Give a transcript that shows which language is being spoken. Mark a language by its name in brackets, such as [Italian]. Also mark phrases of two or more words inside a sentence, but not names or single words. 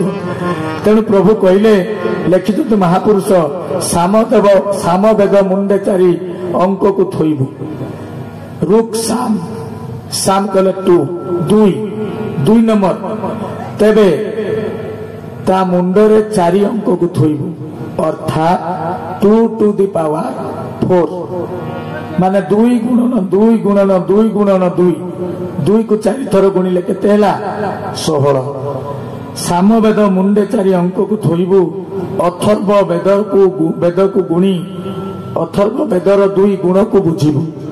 [Odia] ତେଣୁ ପ୍ରଭୁ କହିଲେ, ଲେଖିଛନ୍ତି ମହାପୁରୁଷ, ସାମବେଦ ମୁଣ୍ଡେ 4 ଅଙ୍କକୁ ଥୋଇବୁ। ରୁକ୍ ସାମ, ସାମ କହିଲେ 2 ନମ୍ବର। ତେବେ ତା ମୁଣ୍ଡରେ 4 ଅଙ୍କକୁ ଥୋଇବୁ, ଅର୍ଥାତ୍ 2 [English] to the power [Odia] 4, ମାନେ 2 ଗୁଣନ 2 ଗୁଣନ 2 ଗୁଣନ 2, 2 କୁ 4 ଥର ଗୁଣିଲେ କେତେ ହେଲା? 16। ସାମବେଦ ମୁଣ୍ଡେ 4 ଅଙ୍କକୁ ଥୋଇବୁ, ଅଥର୍ବ ବେଦକୁ ଗୁଣି, ଅଥର୍ବ ବେଦର 2 ଗୁଣକୁ ବୁଝିବୁ।